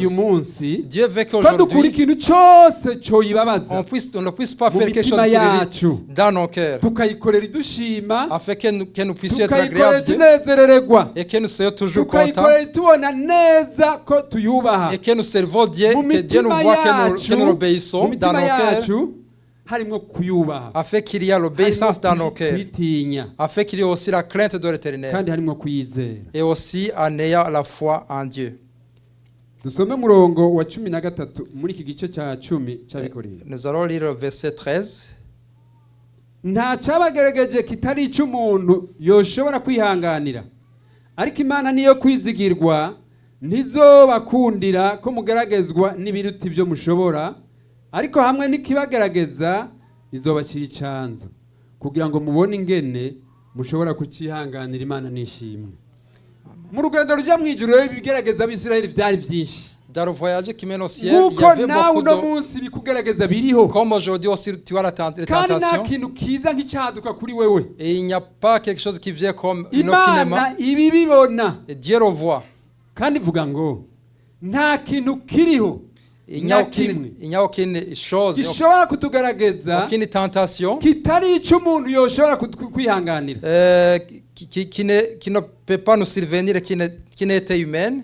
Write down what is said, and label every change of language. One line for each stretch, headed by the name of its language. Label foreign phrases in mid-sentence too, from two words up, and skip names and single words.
French: Dieu veut qu'aujourd'hui on ne puisse pas faire quelque chose qui est dans nos cœurs, afin que nous puissions être agréables et que nous soyons toujours contents et que nous servons Dieu, que Dieu nous voit que nous obéissons dans nos cœurs, afin qu'il y ait l'obéissance dans nos cœurs, afin qu'il y ait aussi la crainte de l'Éternel et aussi en ayant la foi en Dieu. Nous allons lire le verset 13.
Rundi: Nta cyabagerageje kitari icy'umuntu yoshobora kwihanganira, ariko Imana niyo kwizigirwa, ntizobakundira ko mugeragezwa n'ibiruta ibyo mushobora, ariko hamwe n'ikibagerageza izobashyira icanzo kugira ngo mubone ingene mushobora kucihanganira. Imana nishimwe. mu rugendo rujya mu ijuru rero ibigerageza abisirayeli byari byinshi.
French: Dans le voyage qui mène au ciel, il y avait beaucoup de... Comme aujourd'hui aussi, tu as la tentation. Et il n'y a pas quelque chose qui vient comme inocunément. Et Dieu le voit. Il n'y a aucune chose, aucune tentation qui ne peut pas nous survenir, qui n'est été humaine.